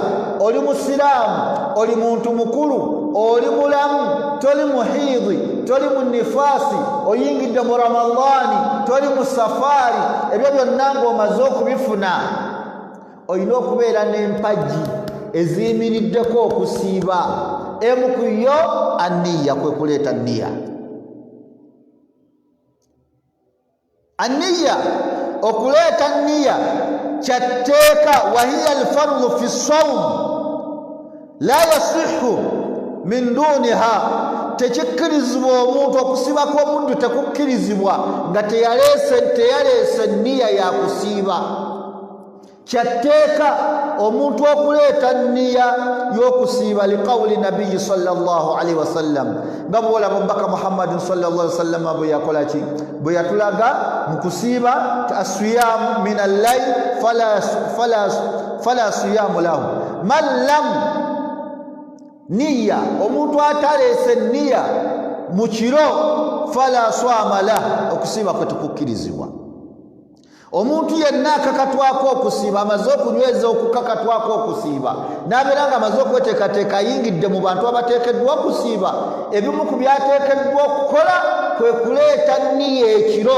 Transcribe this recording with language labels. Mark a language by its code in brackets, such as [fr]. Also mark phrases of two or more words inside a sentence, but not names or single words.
[lg] Oli musiraamu, oli muntu mukulu, oli mulamu, toli muhidhi, toli mu nifaasi, oyingidde mu Ramadhani, toli mu safaari, ebyo byonna ng'omaze okubifuna, olina okubeera n'empagi eziyimiriddeko okusiiba. Emu ku yo anniya, kwe kuleeta nniya. Anniya, okuleeta nniya kyatteeka, wahiya alfardu fi sawm la yasihu min duniha. Tekikkirizibwa omuntu okusiiba kw'omuddu tekukkirizibwa nga teyaleese nniya ya kusiiba. Kyatteeka omuntu okuleeta nniya y'okusiiba [ar] لقول النبي صلى الله عليه وسلم, [lg] nga bw'olaba omubaka Muhammadin [ar] صلى الله عليه وسلم [lg] bwe yakola ki, bwe yatulaga mu kusiiba [ar] الصيام من الليل فلا صيام له من لم نية, [lg] omuntu ataleese nniya mu kiro [ar] فلا صيام له, [lg] okusiiba kwe tekukkirizibwa. Omuntu yenna akakatwako okusiiba, amaze okunyweza okukakatwako okusiiba, n'abeera nga amaze okweteekateeka ayingidde mu bantu abateekeddwa okusiiba, ebimu ku byateekeddwa okukola kwe kuleeta nniya ekiro.